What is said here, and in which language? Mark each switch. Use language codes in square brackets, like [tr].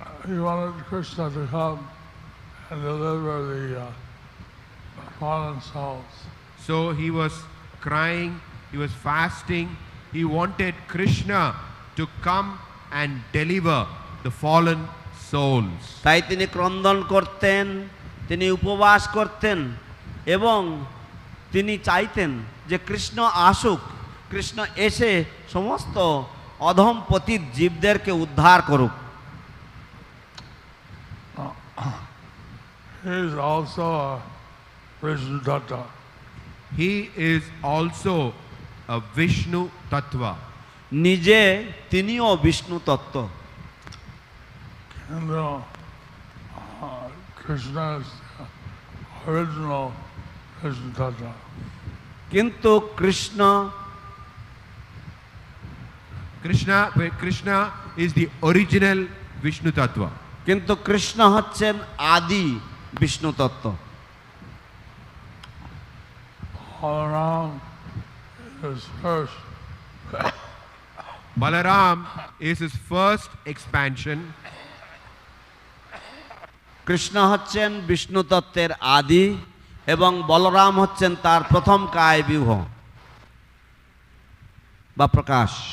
[en] He wanted Krishna to come and deliver the fallen souls. So he was crying, he was fasting, he wanted Krishna to come and deliver the fallen souls. [bn] তাই তিনি ক্রন্দন করতেন, তিনি উপবাস করতেন এবং তিনি চাইতেন যে কৃষ্ণ আসুক, কৃষ্ণ এসে সমস্ত অধম পতিত জীবদেরকে উদ্ধার করুক। [en] He is also a Vishnu Tattva. He is also a Vishnu Tattva. [bn] নিজে তিনিও বিষ্ণু তত্ত্ব। [en] And Krishna is the original Vishnu Tattva. [bn] কিন্তু [en] Krishna is the original Vishnu Tattva. [bn] কিন্তু কৃষ্ণ হচ্ছেন আদি বিষ্ণু তত্ত্ব। [en] Balaram is first. Balaram is his first expansion. [bn] Krishna হচ্ছেন বিষ্ণু তত্ত্বের আদি এবং বলরাম হচ্ছেন তার প্রথম কায় বিউহ বা প্রকাশ।